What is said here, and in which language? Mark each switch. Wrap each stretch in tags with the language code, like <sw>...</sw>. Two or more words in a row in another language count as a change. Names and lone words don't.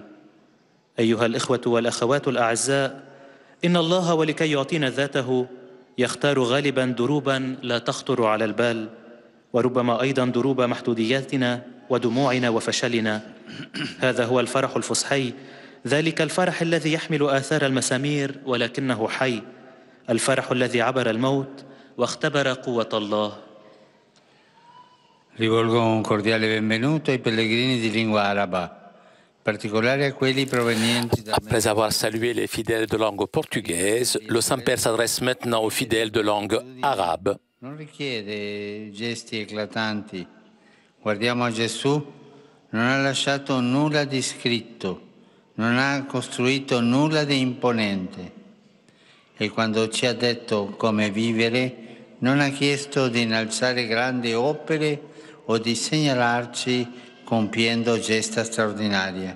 <ar>أيها الإخوة والأخوات الأعزاء، إن الله ولكي يعطينا ذاته يختار غالبا دروبا لا تخطر على البال، وربما أيضا دروب محدودياتنا ودموعنا وفشلنا. هذا هو الفرح الفصحي، ذلك الفرح الذي يحمل آثار المسامير ولكنه حي، الفرح الذي عبر الموت واختبر قوة الله.</ar> <it>Rivolgo un cordiale benvenuto ai pellegrini di lingua araba, in particolare a quelli provenienti dal...</it> <fr>Après avoir salué les fidèles de langue portugaise, le Saint-Père s'adresse maintenant aux fidèles de langue arabe.</fr> <it>Non richiede gesti eclatanti. Guardiamo a Gesù, non ha lasciato nulla di scritto, non ha costruito nulla di imponente. E quando ci ha detto come vivere, non ha chiesto di innalzare grandi opere o di segnalarci compiendo gesta straordinarie.</it>